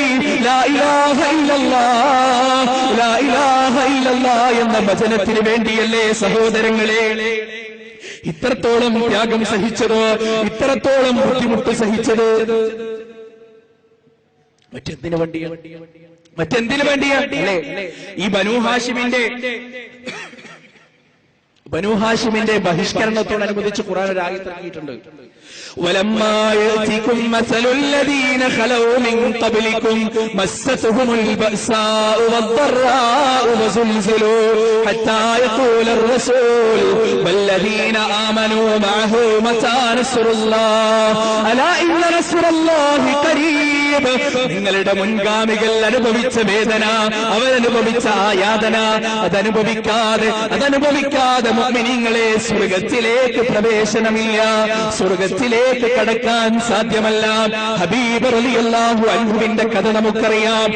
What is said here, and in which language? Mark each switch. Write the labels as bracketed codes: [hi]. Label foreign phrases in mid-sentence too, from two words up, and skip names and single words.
[ar] لا إله إلا الله، لا إله إلا الله [ml] എന്ന വചനത്തിന് വേണ്ടിയല്ലേ സഹോദരങ്ങളെ ഇത്രത്തോളം ത്യാഗം സഹിച്ചത്, ഇത്രത്തോളം ബുദ്ധിമുട്ട് സഹിച്ചത്? മറ്റെന്തിനു വേണ്ടിയാണ്? അല്ലേ? ഈ ബനൂ ഹാഷിമിന്റെ ബഹിഷ്കരണത്തോടനുബന്ധിച്ച് ഖുർആൻ ഒരു ആയത്ത് ഇറങ്ങിയിട്ടുണ്ട്. [ar] ولما يأتكم مثل الذين خلوا من قبلكم مستهم البأساء والضراء وزلزلوا حتى يقول الرسول والذين آمنوا معه متى نصر الله ألا إن نصر الله قريب. [ml] നിങ്ങളുടെ മുൻഗാമികൾ അനുഭവിച്ച വേദന, അവരനുഭവിച്ച യാതന അതനുഭവിക്കാതെ മുഅ്മിനീങ്ങളെ സ്വർഗത്തിലേക്ക് പ്രവേശനമില്ല, സ്വർഗത്തിലേക്ക് കടക്കാൻ സാധ്യമല്ല. ഹബീബ് റളിയല്ലാഹു അൻഹുവിന്റെ കഥ നമുക്കറിയാം.